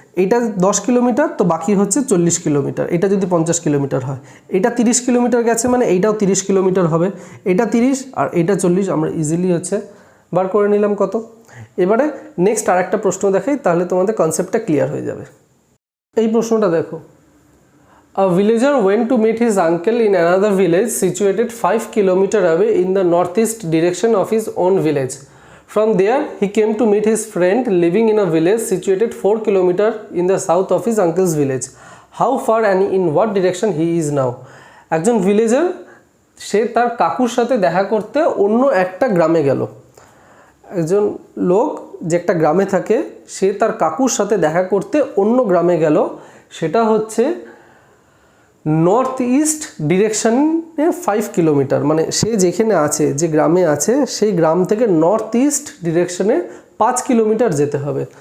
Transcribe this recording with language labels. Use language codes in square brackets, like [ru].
[bn] এটা 10 কিলোমিটার, তো বাকি হচ্ছে 40 কিলোমিটার। এটা যদি 50 কিলোমিটার হয়, এটা 30 কিলোমিটার গেছে মানে এইটাও 30 কিলোমিটার হবে। এটা 30 আর এটা 40, আমরা ইজিলি হচ্ছে বার করে নিলাম কত। এবারে নেক্সট আর একটা প্রশ্ন দেখাই, তাহলে তোমাদের কনসেপ্টটা ক্লিয়ার হয়ে যাবে। এই প্রশ্নটা দেখো, [en] a villager went to meet his uncle in another village situated 5 kilometers away in the northeast direction of his own village. From there he came to meet his friend living in a village situated 4 kilometers in the south of his uncle's village. How far and in what direction he is now? [bn] একজন villager, সে তার কাকুর সাথে দেখা করতে অন্য একটা গ্রামে গেল। একজন লোক যে একটা গ্রামে থাকে, সে তার কাকুর সাথে দেখা করতে অন্য গ্রামে গেল, সেটা হচ্ছে নর্থ ইস্ট ডিরেকশনে 5 কিলোমিটার, মানে সে যেখানে আছে, যে গ্রামে আছে, সেই গ্রাম থেকে নর্থ ইস্ট ডিরেকশনে 5 কিলোমিটার যেতে হবে।